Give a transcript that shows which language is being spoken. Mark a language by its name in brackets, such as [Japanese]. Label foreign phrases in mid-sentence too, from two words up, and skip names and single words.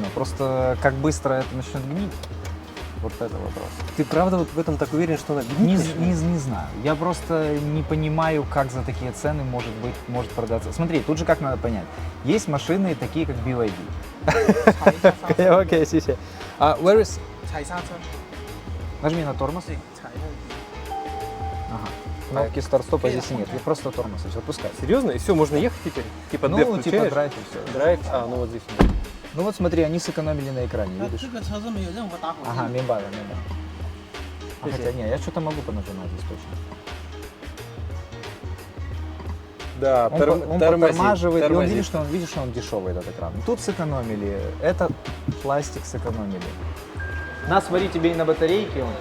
[Russian] Просто как быстро это начнет гнить, вот это вопрос. Ты правда вот в этом так уверен, что она гнит начнет? Не знаю. Я просто не понимаю, как за такие цены может продаться. Смотри, тут же как надо понять. Есть машины такие, как BYD. Окей, сиси. [English] Where is... [Chinese] 踩刹车， [Russian] Нажми на тормоз. [Chinese] 踩那个 [Russian] Ага. Кнопки старт-стопа здесь нет. Я просто тормоз, и все, пускай. Серьезно? И все, можно ехать теперь? Типа Ну, дэв типа включаешь? драйв и все. Драйв? Ну вот здесь. нет. Ну вот смотри, они сэкономили на экране, [Chinese] 那 [Russian] видишь? [Chinese] 这个车是没有任何打火机的。 [Russian] Ага, мембара. Хотя не, я что-то могу понажимать здесь точно. Да, Он подтормаживает, и он видит, что он дешевый, этот экран. Тут сэкономили, этот пластик сэкономили. На, смотри, тебе и на батарейке он.